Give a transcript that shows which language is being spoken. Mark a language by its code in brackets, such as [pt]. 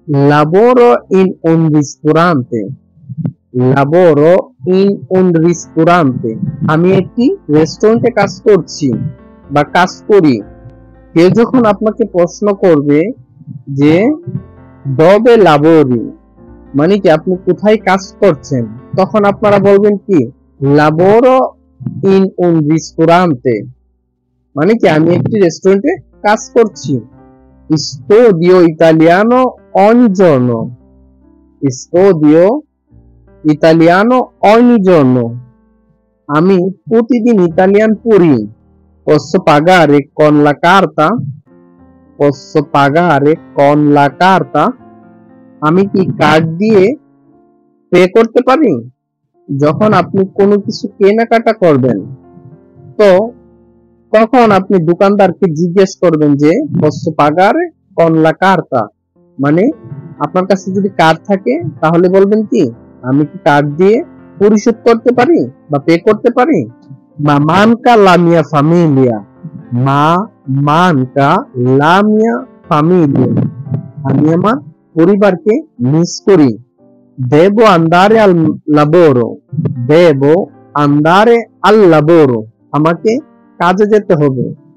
[it] Lavoro in un ristorante. Lavoro in un ristorante. [bn] আমি একটি রেস্টুরেন্টে কাজ করছি বা কাজ করি। কেউ যখন আপনাকে প্রশ্ন করবে যে [it] dove lavori, [bn] মানে কি আপনি কোথায় কাজ করছেন, তখন আপনারা বলবেন কি [it] lavoro in un ristorante, [bn] মানে কি আমি একটি রেস্টুরেন্টে কাজ করছি। [it] Studio italiano ogni giorno. Studio italiano ogni giorno. [bn] আমি প্রতিদিন ইতালিয়ান পড়ি। [it] Posso pagare con la carta? Posso pagare con la carta? [bn] আমি কি কার্ড দিয়ে পে করতে পারি? যখন আপনি কোনো কিছু কেনাকাটা করবেন, তো তখন আপনি দোকানদারকে জিজ্ঞেস করবেন যে [it] posso pagare con la carta, [bn] মানে আপনার কাছে যদি কার্ড থাকে তাহলে বলবেন কি আমি কি কার্ড দিয়ে পরিশোধ করতে পারি বা পে করতে পারি? [it] Ma manca la mia famiglia, ma manca la mia famiglia, [bn] আমি আমার পরিবারকে মিস করি। [it] Devo andare al lavoro, devo andare al lavoro, [bn] আমাকে কাজে যেতে হবে।